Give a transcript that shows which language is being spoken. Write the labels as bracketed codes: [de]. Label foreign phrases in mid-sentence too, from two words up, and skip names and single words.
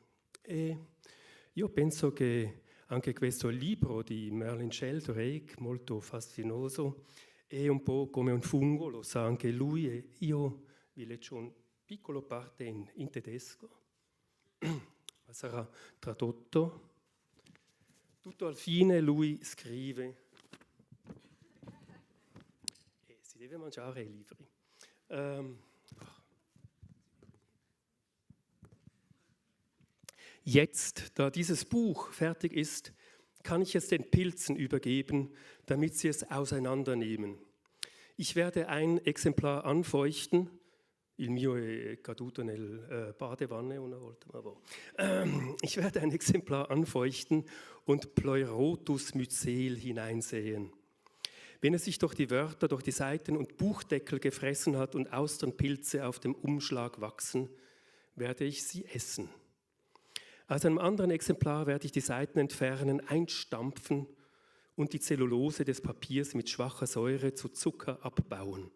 [it] E io penso che anche questo libro di Merlin Sheldrake, molto fascinoso, è un po' come un fungo, lo sa anche lui, e io vi leggo un piccolo parte in tedesco, ma sarà tradotto. Tutto al fine lui scrive, e si deve mangiare i libri. [de] Jetzt, da dieses Buch fertig ist, kann ich es den Pilzen übergeben, damit sie es auseinandernehmen. Ich werde ein Exemplar anfeuchten. [it] Il mio è caduto nel badewanne una volta, ma boh. [de] Ich werde ein Exemplar anfeuchten und Pleurotus mycel hineinsäen. Wenn es sich durch die Wörter, durch die Seiten und Buchdeckel gefressen hat und Austernpilze auf dem Umschlag wachsen, werde ich sie essen. Aus einem anderen Exemplar werde ich die Seiten entfernen, einstampfen und die Zellulose des Papiers mit schwacher Säure zu Zucker abbauen.